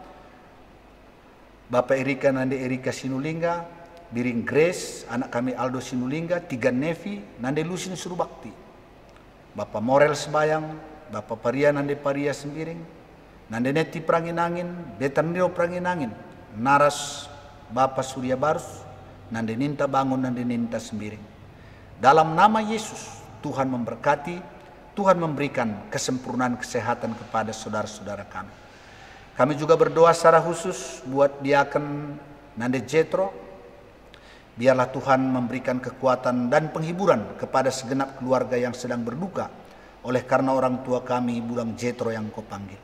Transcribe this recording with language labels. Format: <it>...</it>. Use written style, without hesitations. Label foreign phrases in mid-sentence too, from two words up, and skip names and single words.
<id>Bapak Erika Nande Erika Sinulingga, Biring Grace, anak kami Aldo Sinulingga, Tiga Nevi, Nande Lusin Surbakti, Bapak Morel Sebayang, Bapak Paria Nande Paria Sembiring, Nande Neti Pranginangin, Betaniro Pranginangin, Naras Bapak Surya Barus, Nande Ninta Bangun, Nande Ninta Sembiring. Dalam nama Yesus, Tuhan memberkati, Tuhan memberikan kesempurnaan kesehatan kepada saudara-saudara kami. Kami juga berdoa secara khusus buat Diaken Nande Jetro. Biarlah Tuhan memberikan kekuatan dan penghiburan kepada segenap keluarga yang sedang berduka oleh karena orang tua kami, Bulang Jetro yang kau panggil.</id>